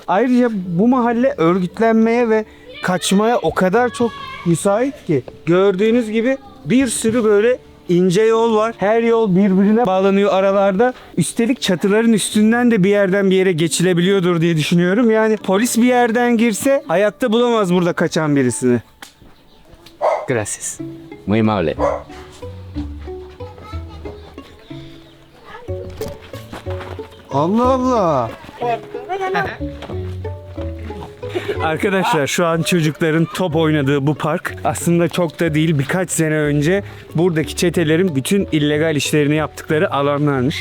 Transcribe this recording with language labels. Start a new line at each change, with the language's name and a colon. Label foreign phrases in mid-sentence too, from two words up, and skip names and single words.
Turkish: Ayrıca bu mahalle örgütlenmeye ve kaçmaya o kadar çok müsait ki. Gördüğünüz gibi bir sürü böyle ince yol var. Her yol birbirine bağlanıyor aralarda. Üstelik çatıların üstünden de bir yerden bir yere geçilebiliyordur diye düşünüyorum. Yani polis bir yerden girse hayatta bulamaz burada kaçan birisini.
Spanish: Gracias. Muy amable.
Turkish: Allah Allah. Arkadaşlar şu an çocukların top oynadığı bu park aslında çok da değil, birkaç sene önce buradaki çetelerin bütün illegal işlerini yaptıkları alanlarmış.